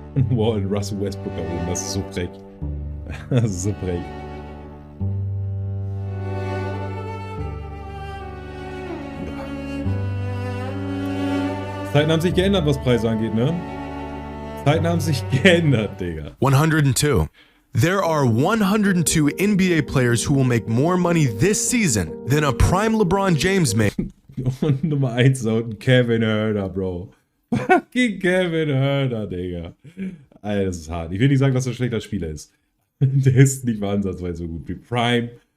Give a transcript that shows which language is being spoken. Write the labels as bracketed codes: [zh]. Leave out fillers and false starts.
[de] Wow, und Russell Westbrook da oben, das ist so frech. Das ist so frech. Zeiten haben sich geändert, was Preise angeht, ne? Zeiten haben sich geändert, Digga. 102. [en] There are 102 NBA players who will make more money this season than a prime LeBron James made. [de] Und Nummer 1 ist auch Kevin Huerter, Bro. Fucking Kevin Huerter, Digga. Alter, das ist hart. Ich will nicht sagen, dass er ein schlechter Spieler ist. Der ist nicht mal ansatzweise so gut wie Prime.